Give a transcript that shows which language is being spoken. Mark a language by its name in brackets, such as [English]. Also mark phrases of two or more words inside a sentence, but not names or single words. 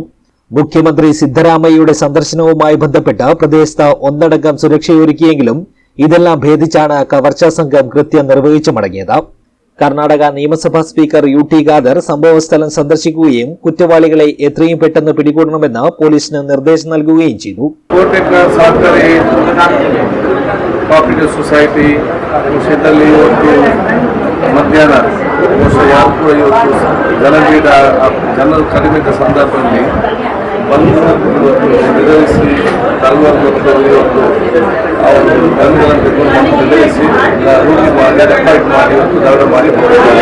[Malayalam] മുഖ്യമന്ത്രി സിദ്ധരാമയ്യയുടെ സന്ദർശനവുമായി ബന്ധപ്പെട്ട് പ്രദേശത്ത് ഒന്നടങ്കം സുരക്ഷയൊരുക്കിയെങ്കിലും ഇതെല്ലാം ഭേദിച്ചാണ് കവർച്ചാ സംഘം കൃത്യം നിർവഹിച്ചു മടങ്ങിയത്. കർണാടക നിയമസഭാ സ്പീക്കർ UT ഖാദർ സംഭവസ്ഥലം സന്ദർശിക്കുകയും കുറ്റവാളികളെ എത്രയും പെട്ടെന്ന് പിടികൂടണമെന്ന് പോലീസിന് നിർദ്ദേശം നൽകുകയും ചെയ്തു. [English] cooperative society [Kannada] ವಿಷಯದಲ್ಲಿ ಇವತ್ತು ಮಧ್ಯಾಹ್ನ ಯಾರು ಇವತ್ತು ಜನರು ಕಡಿಮೆ ಸಂದರ್ಭದಲ್ಲಿ ಬಂದು ನಿರ್ವಹಿಸಿ ತಲವಾರು ಮತ್ತು ಇವತ್ತು ಅವರು ಗನ್ಗಳನ್ನು ತೆಗೆದುಕೊಂಡು ನಿರ್ವಹಿಸಿ ರೂಢಿ ಮಾಡಿ ರೆಕಾರ್ಡ್ ಮಾಡಿ ಇವತ್ತು ದರೋಡೆ ಮಾಡಿ ಹೋಗಿದ್ದಾರೆ.